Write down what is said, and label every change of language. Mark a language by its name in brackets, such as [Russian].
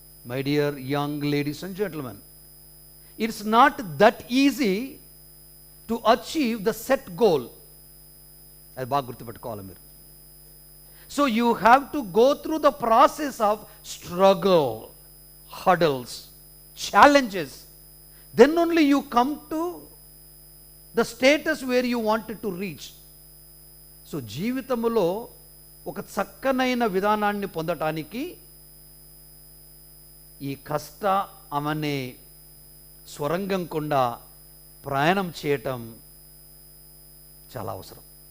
[English] My dear young ladies and gentlemen, it's not that easy to achieve the set goal. [Telugu] అది బాగా గుర్తుపెట్టుకోవాలి మీరు. [English] So you have to go through the process of struggle, hurdles, challenges. Then only you come to the status where you wanted to reach. [Telugu] So జీవితంలో ఒక చక్కనైన విధానాన్ని పొందటానికి ఈ కష్ట అనే స్వరంగం గుండా ప్రయాణం చేయటం చాలా అవసరం.